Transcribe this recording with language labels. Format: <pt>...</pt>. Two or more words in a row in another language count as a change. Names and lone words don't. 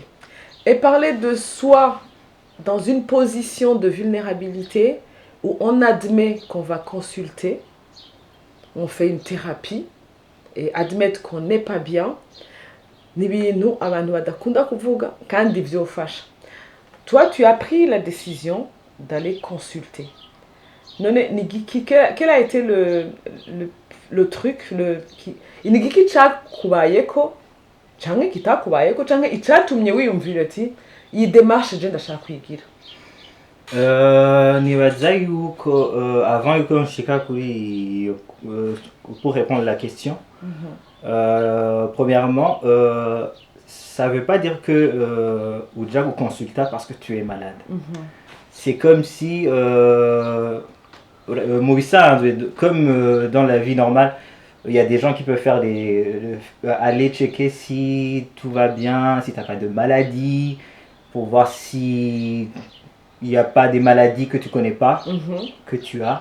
<fr>Et parler de soi dans une position de vulnérabilité où on admet qu'on va consulter, on fait une thérapie et admettre qu'on n'est pas bien. Toi, tu as pris la décision d'aller consulter. Quel a été le truc</fr> <rn>nibaza yuko avant yuko nshika kuri</rn> <fr>pour répondre à la question, premièrement, ça veut pas dire que Uja vous consulta parce que tu es malade. C'est comme si comme dans la vie normale, il y a des gens qui peuvent faire aller checker si tout va bien, si tu n'as pas de maladie, pour voir si il n'y a pas des maladies que tu connais pas, que tu as.</fr>